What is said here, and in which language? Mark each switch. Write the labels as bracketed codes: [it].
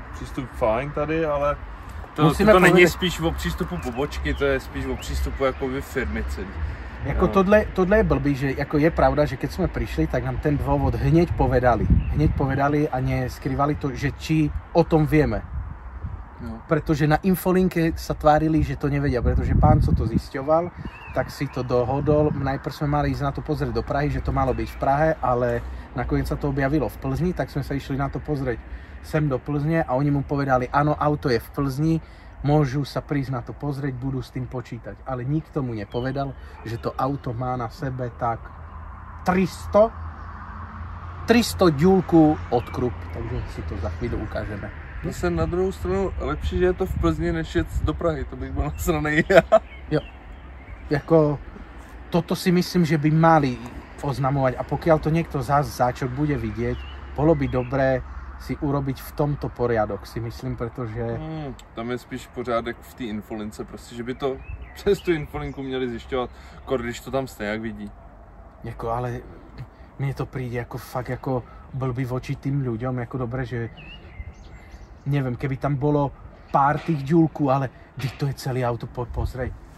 [cs] Přístup fajn tady, ale to není spíš o přístupu pobočky, to je spíš o přístupu jakoby firmy celý. Jako tohle je blbý, [sk] že jako je pravda, že keď sme prišli, tak nám ten dôvod hneď povedali a neskrývali to, že či o tom vieme. No. Pretože na infolinke sa tvárili, že to nevedia, pretože pán, co to zisťoval, tak si to dohodol. Najprv sme mali ísť na to pozrieť do Prahy, že to malo byť v Prahe, ale nakoniec sa to objavilo v Plzni, tak sme sa išli na to pozrieť sem do Plzne a oni mu povedali, áno, auto je v Plzni, môžu sa prísť na to pozrieť, budú s tým počítať. Ale nikto mu nepovedal, že to auto má na sebe tak 300 ďulku od krup, takže si to za chvíľu ukážeme. [cs] Zase na druhou stranu lepší, že je to v Plzni, než jet do Prahy, to bych byl nasranej ja. [sk] Jo, jako toto si myslím, že by mali oznamovať a pokiaľ to niekto z Ačok bude vidieť, bolo by dobré si urobiť v tomto poriadok, si myslím, pretože... [cs] Tam je spíš pořádek v té infolince, prostě, že by to přes tu infolinku měli zjišťovat, když to tam stejně jak vidí. [sk] Jako, ale mne to príde jako fakt jako blbý voči tým ľuďom, jako dobre, že neviem, keby tam bolo pár tých ďulku, ale to je celé auto, pozrej.